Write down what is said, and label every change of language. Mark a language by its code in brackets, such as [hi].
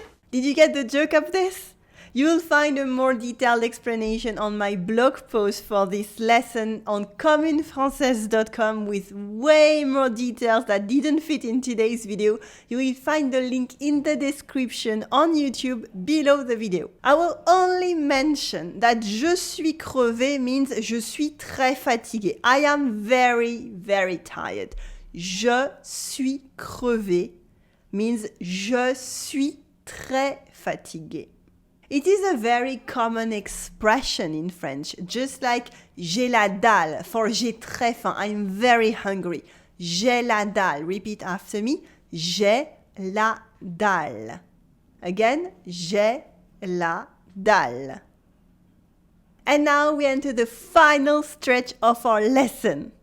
[en] Did you get the joke of this? You will find a more detailed explanation on my blog post for this lesson on communefrancaise.com with way more details that didn't fit in today's video. You will find the link in the description on YouTube below the video. I will only mention that [fr] je suis crevé [en] means [fr] je suis très fatigué. [en] I am very, very tired. [fr] Je suis crevé [en] means [fr] je suis très fatigué. [en] It is a very common expression in French, just like [fr] j'ai la dalle [en] for [fr] j'ai très faim, [en] I'm very hungry. [fr] J'ai la dalle. [en] Repeat after me. [fr] J'ai la dalle. [en] Again, [fr] j'ai la dalle. [en] And now we enter the final stretch of our lesson.